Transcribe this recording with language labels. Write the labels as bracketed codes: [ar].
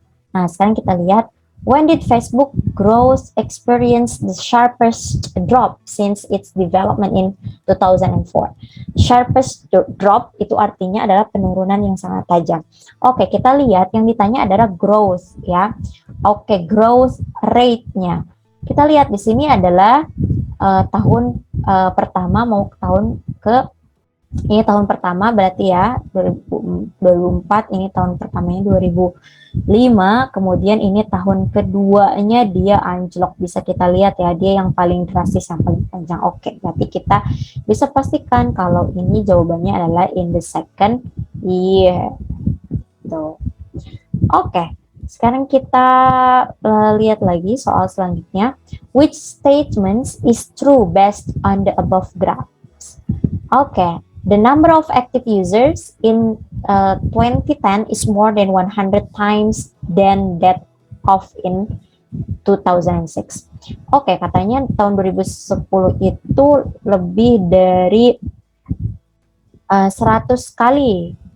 [id] Nah, sekarang kita lihat, [en] when did Facebook growth experience the sharpest drop since its development in 2004? [id] Sharpest drop itu artinya adalah penurunan yang sangat tajam. Oke, kita lihat yang ditanya adalah growth ya. Oke, growth rate-nya. Kita lihat di sini adalah tahun pertama mau ke tahun ke ini tahun pertama berarti ya 2004, ini tahun pertamanya 2005, kemudian ini tahun keduanya dia anjlok, bisa kita lihat ya, dia yang paling drastis yang paling panjang. Oke, berarti kita bisa pastikan kalau ini jawabannya adalah [en] in the second year. [id] Tuh. Oke, sekarang kita lihat lagi soal selanjutnya. [en] Which statements is true based on the above graphs? Oke. The number of active users in 2010 is more than 100 times than that of in 2006. [id] Oke, katanya tahun 2010 itu lebih dari 100 kali.